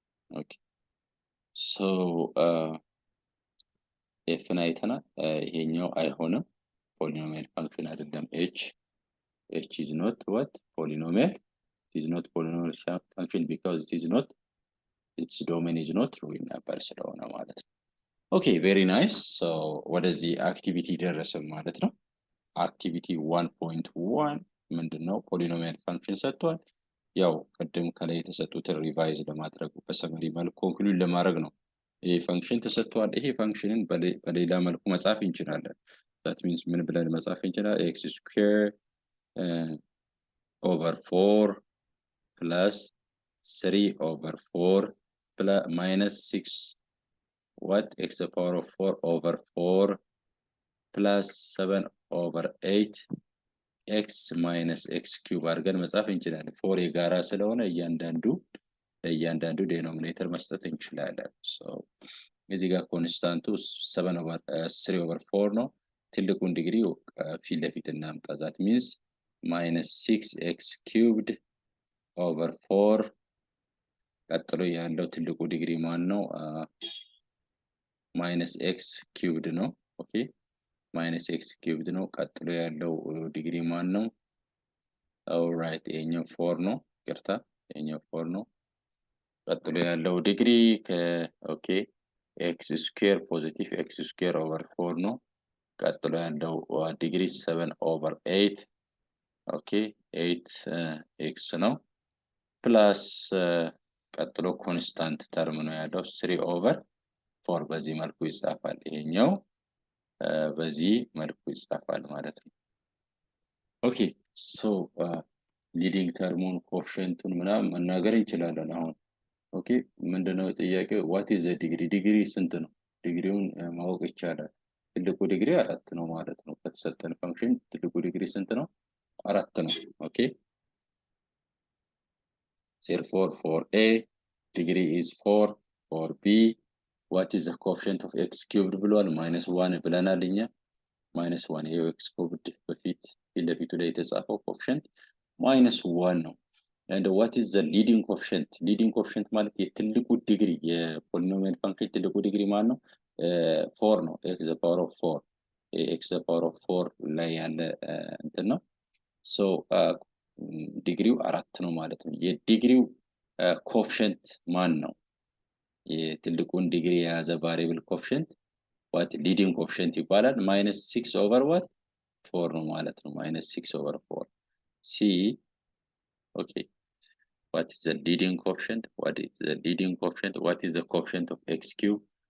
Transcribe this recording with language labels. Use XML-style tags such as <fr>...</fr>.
<en>okay so f</en> <am>አይተናል። ይሄኛው አይሆንም</am> <en>polynomial function</en> <am>አይደለም</am> <en>h is not what polynomial it is not polynomial function because it is not, its domain is not real number</en> <am>ስለሆነ ማለት ነው።</am> <en>Okay, very nice.</en> <am>So ወደዚህ አክቲቪቲ ደረሰን ማለት ነው። አክቲቪቲ 1.1 ምንድነው? ፖሊኖሚያል ፋንክሽን ሰጥቷል። ያው ቅድም ከላይ የተሰጡትን ሪቫይዝ ለማድረግ በሰመሪ መልኩ ኮንክሉድ ለማድረግ ነው። ይሄ ፋንክሽን ተሰጥቷል። ይሄ ፋንክሽንን በሌላ መልኩ መጻፍ እንችላለን።</am> <en>that means</en> <am>ምን ብለን መጻፍ እንችላለን?</am> <en>x square over 4 plus 3 over 4 plus minus 6 what x to the power of 4 over 4 plus 7 over 8 x minus x cube</en> <am>አድርገን መጻፍ እንችላለን።</am> <en>4</en> <am>የጋራ ስለሆነ እያንዳንዱ ዴኖሚኔተር መስጠት እንችላለን። so እዚህ ጋር ኮንስታንቱ 7 over 3 over 4 ነው። ትልቁን ዲግሪ ፊት ለፊት እናምጣ።</am> <en>that means minus 6x cubed over 4</en> <am>ቀጥሎ ያለው ትልቁ ዲግሪ ማን ነው?</am> <en>minus x cubed</en> <am>ነው። ኦኬ minus x cubed ነው። ቀጥሎ ያለው ዲግሪ ማን ነው? alright ይሄኛው 4 ነው። ይቅርታ ይሄኛው 4 ነው። ቀጥሎ ያለው ዲግሪ ኦኬ x square ፖዚቲቭ x square over 4 ነው። ቀጥሎ ያለው ዲግሪ 7 over 8 ኦኬ 8x ነው። ፕላስ ቀጥሎ ኮንስታንት ተርም ነው ያለው 3 over 4 በዚህ መልኩ ይጻፋል። ይሄኛው በዚህ መልኩ ይጻፋል ማለት ነው። ኦኬ ሶ ሊዲንግ ተርሙን ኮኤፊሺየንቱን ምናምን መናገር እንችላለን አሁን። ኦኬ ምንድነው ጥያቄው?</am> <en>what is the degree?</en> <am>ዲግሪ ስንት ነው? ዲግሪውን ማወቅ ይቻላል። ትልቁ ዲግሪ 4 ነው ማለት ነው። ከተሰጠን ፋንክሽን ትልቁ ዲግሪ ስንት ነው? 4 ነው። ኦኬ</am> <en>therefore for a degree is 4, for b what is the coefficient of x cubed</en> <am>ብሏል? -1 ብለናል እኛ። -1 ይሄው x cubed በፊት ለፊቱ ላይ የተጻፈው ኮኤፊሺየንት -1 ነው።</am> <en>and what is the leading coefficient?</en> <am>leading coefficient ማለት የትልቁ ዲግሪ የፖሊኖሚያል ፋንክሽን ትልቁ ዲግሪ ማን ነው? 4 ነው።</am> <en>x to the power of 4</en> <am>x to the power of 4 ላይ ያለ እንትን ነው። so ዲግሪው 4 ነው ማለት ነው። የዲግሪው ኮኤፊሺየንት ማን ነው? የትልቁን ዲግሪ የያዘ ቫሪያብል ኮኤፊሺየንት</am> <en>what leading coefficient</en> <am>ይባላል። -6 over what 4 ነው ማለት ነው። -6 over 4 c</am> <en>okay what is the leading coefficient? what is the leading coefficient? what is the coefficient of x cube?</en>